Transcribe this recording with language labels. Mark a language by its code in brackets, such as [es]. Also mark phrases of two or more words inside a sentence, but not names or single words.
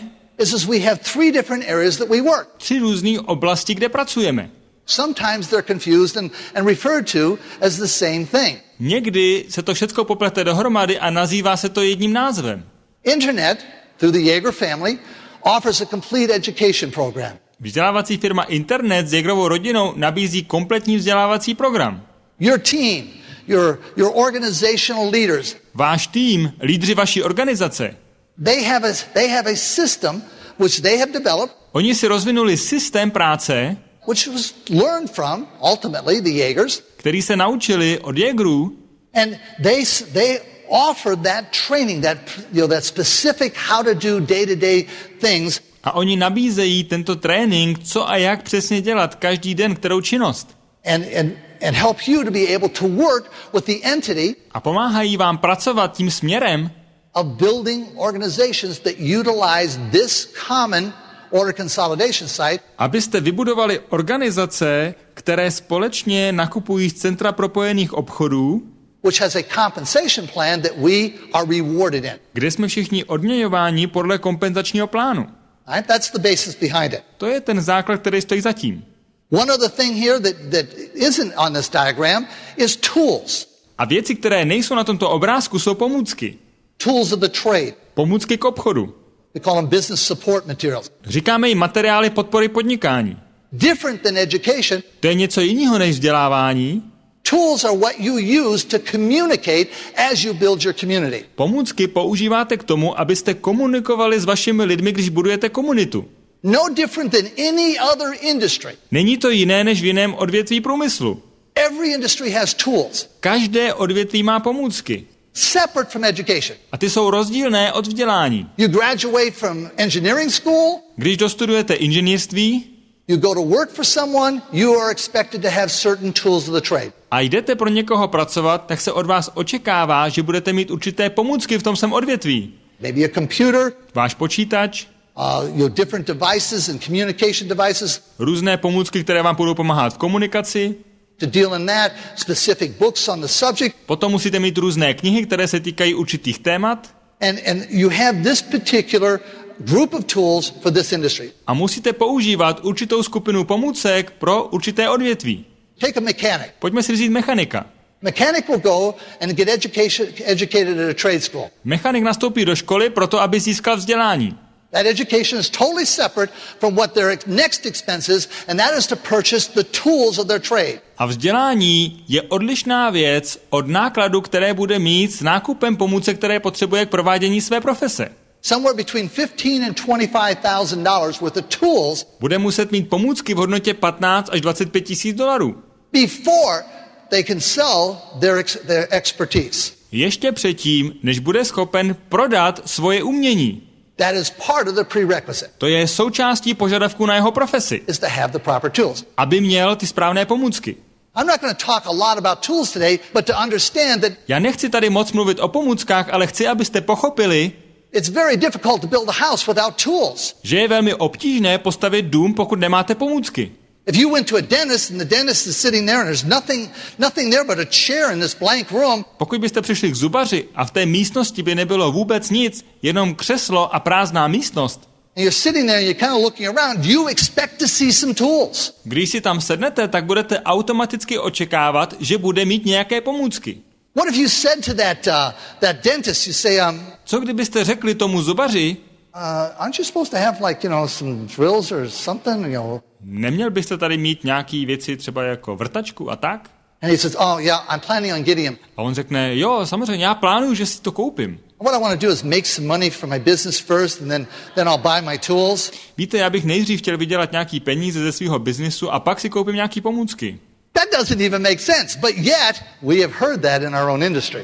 [en] is we have three different areas that we work. [cs] 3 různé oblasti, kde pracujeme. [en] Sometimes they're confused and referred to as the same thing. [cs] Někdy se to všechno poplete dohromady a nazývá se to jedním názvem. [en] Internet, through the Jaeger family, offers a complete education program. [cs] Vzdělávací firma Internet s Jaegerovou rodinou nabízí kompletní vzdělávací program. [en] Your team, your organizational leaders, [cs] Váš tým, lídři vaší organizace, [en] they have a system which they have developed, [cs] oni si rozvinuli systém práce, [en] which was learned from, ultimately, the Jaegers, [cs] který se naučili od Jaegerů, [en] and they offered that training, that specific how to do day-to-day things. [cs] a oni nabízejí tento trénink, co a jak přesně dělat každý den, kterou činnost. [en] And help you to be able to work with the entity [cs] A pomáhají vám pracovat tím směrem, [en] of building organizations that utilize this common order consolidation site, [cs] abyste vybudovali organizace, které společně nakupují z centra propojených obchodů, [en] which has a compensation plan that we are rewarded in. [cs] kde jsme všichni odměňováni podle kompenzačního plánu. [en] Right? That's the basis behind it. [cs] To je ten základ, který stojí za tím. [en] One other thing here that isn't on this diagram is tools. [cs] A věci, které nejsou na tomto obrázku, jsou pomůcky. [en] Tools of the trade. [cs] Pomůcky k obchodu. [en] We call them business support materials. [cs] Říkáme jim materiály podpory podnikání. [en] Different than education, [cs] To je něco jiného než vzdělávání. [en] tools are what you use to communicate as you build your community. [cs] Pomůcky používáte k tomu, abyste komunikovali s vašimi lidmi, když budujete komunitu. [en] No different than any other industry. [cs] Není to jiné než v jiném odvětví průmyslu. [en] Every industry has tools, [cs] Každé odvětví má pomůcky. [en] separate from education. [cs] A ty jsou rozdílné od vzdělání. [en] You graduate from engineering school, [cs] Když dostudujete inženýrství [en] you go to work for someone, you are expected to have certain tools of the trade. [cs] a jdete pro někoho pracovat, tak se od vás očekává, že budete mít určité pomůcky v tom samém odvětví. [en] Maybe a computer, [cs] Váš počítač, [en] different devices and communication devices [cs] různé pomůcky, které vám budou pomáhat v komunikaci. [en] to deal in that, specific books on the subject, [cs] Potom musíte mít různé knihy, které se týkají určitých témat. [en] and you have this particular group of tools for this industry. [cs] A musíte používat určitou skupinu pomůcek pro určité odvětví. [en] Take a mechanic. [cs] Pojďme si vzít mechanika. [en] Mechanic will go and get educated at a trade school. [cs] Mechanik nastoupí do školy proto, aby získal vzdělání. [en] That education is totally separate from what their next expense is, and that is to purchase the tools of their trade. [cs] A vzdělání je odlišná věc od nákladu, které bude mít s nákupem pomůcek, které potřebuje k provádění své profese. [en] Somewhere between $15,000 and $25,000 worth of tools [cs] Bude muset mít pomůcky v hodnotě 15 až 25 tisíc dolarů. [en] before they can sell their expertise. [cs] Ještě předtím, než bude schopen prodat svoje umění. [en] That is part of the prerequisite, [cs] To je součástí požadavku na jeho profesi, [en] is to have the proper tools. [cs] aby měl ty správné pomůcky. [en] I'm not going to talk a lot about tools today, but to understand that [cs] Já nechci tady moc mluvit o pomůckách, ale chci, abyste pochopili, [en] it's very difficult to build a house without tools. [cs] že je velmi obtížné postavit dům, pokud nemáte pomůcky. [en] If you went to a dentist and the dentist is sitting there and there's nothing there but a chair in this blank room, [cs] Pokud byste přišli k zubaři a v té místnosti by nebylo vůbec nic, jenom křeslo a prázdná místnost, [en] and you're sitting there and you're kind of looking around, you expect to see some tools. [cs] když si tam sednete, tak budete automaticky očekávat, že bude mít nějaké pomůcky. [en] What if you said to that dentist, you say, [cs] Co kdybyste řekli tomu zubaři, [en] aren't you supposed to have some drills or something, [cs] neměl byste tady mít nějaký věci třeba jako vrtačku a tak? [en] And he says, oh yeah, I'm planning on getting him. [cs] A on řekne, jo, samozřejmě, já plánuju, že si to koupím. [en] What I want to do is make some money for my business first, and then I'll buy my tools. [cs] Víte, já bych nejdřív chtěl vydělat nějaký peníze ze svého biznisu a pak si koupím nějaký pomůcky. [en] That doesn't even make sense, but yet we have heard that in our own industry.